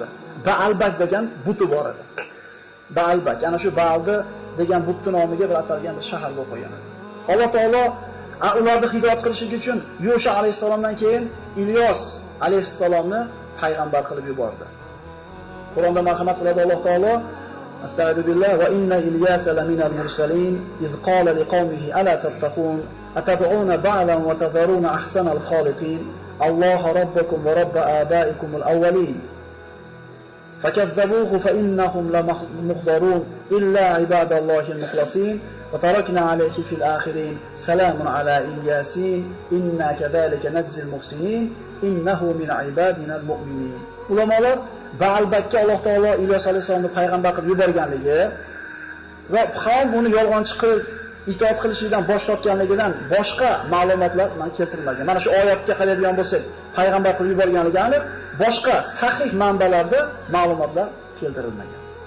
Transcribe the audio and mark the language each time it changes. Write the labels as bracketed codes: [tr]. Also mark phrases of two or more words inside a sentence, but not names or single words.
[uz] Baalbak degan buti bor edi. Baalbak, ana shu Baaldi degan butning nomiga bir atalgan bir shahar bo'lib qolgan edi. Alloh taolo ularni hidoyat qilishlik uchun Yusha alayhisalomdan keyin Ilyos alayhisalomni payg'ambar qilib yubordi. Qur'onda marhamat qiladi Alloh taolo: [ar] أستغفر الله وإن إلياس لمن المرسلين إذ قال لقومه ألا تتقون أتدعون بعلا وتذرون أحسن الخالقين الله ربكم ورب آبائكم الأولين فكذبوه فإنهم لمحضرون إلا عباد الله المخلصين وتركنا عليه في الآخرين سلام على إلياسين إنا كذلك نجزي المحسنين إنه من عبادنا المؤمنين. [uz] Ulamalar Baalbakka Alloh taolo Ilyos alayhisolamni payg'ambar qilib yuborganligi va qavm uni yolg'onchi qilib itoat qilishdan bosh tortganligidan boshqa ma'lumotlar keltirilmagan. Mana shu oyatga qaraydigan bo'lsak, payg'ambar qilib yuborganligi aniq, boshqa sahih manbalarda ma'lumotlar keltirilmagan.